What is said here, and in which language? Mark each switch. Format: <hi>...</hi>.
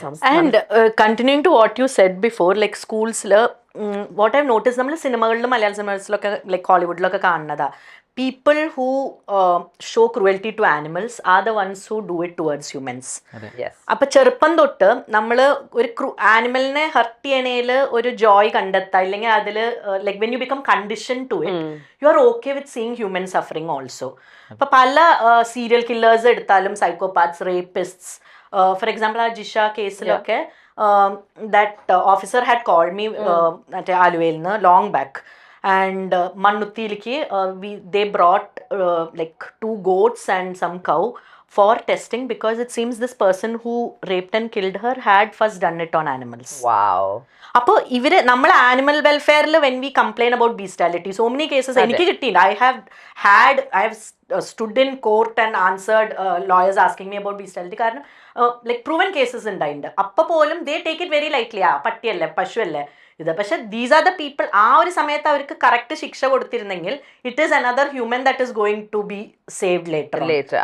<en>and continuing to what you said before, like സ്കൂൾസിൽ what I notice,</en> <ml>നമ്മൾ സിനിമകളിലും മലയാള സിനിമകളിലൊക്കെ like ഹോളിവുഡിലൊക്കെ കാണുന്നതാ,</ml> <en>people who show cruelty to animals are the ones who do it towards humans. Yes.</en> <ml>അപ്പൊ ചെറുപ്പം തൊട്ട് നമ്മൾ ഒരു ആനിമലിനെ hurt ചെയ്യണേൽ ഒരു ജോയ് കണ്ടെത്താം, ഇല്ലെങ്കിൽ അതിൽ</ml> <en>Like when you become condition to it you are okay with seeing human suffering also.</en> <ml>അപ്പൊ പല</ml> <en>serial killers എടുത്താലും psychopaths, rapists, for example</en> <ml>ആ Jisha കേസിലൊക്കെ</ml> <en>that officer had called me</en> <ml>മറ്റേ ആലുവയിൽ നിന്ന്</ml> <en>Long back. And Mannuthilikku they brought like 2 goats and some cow for testing, because it seems this person who raped and killed her had first done it on animals. Wow.</en> <ml>അപ്പോൾ ഇവര് നമ്മൾ animal വെൽഫെയറിൽ</ml> <en>when we complain about bestiality, so many cases</en> <ml>എനിക്ക് കിട്ടിയില്ല.</ml> <en>I have stood in court and answered lawyers asking me about bestiality.</en> <ml>കാരണം like proven cases ഉണ്ടായിട്ടുണ്ട്. അപ്പോൾ പോലും</ml> <en>They take it very lightly.</en> <ml>ആ പട്ടിയല്ലേ, പശുവല്ലേ ഇത്.</ml> <en>പക്ഷെ these are the people.</en> <ml>ആ ഒരു സമയത്ത് അവർക്ക് കറക്റ്റ് ശിക്ഷ കൊടുത്തിരുന്നെങ്കിൽ</ml> <en>It is another human that is going to be saved later.</en>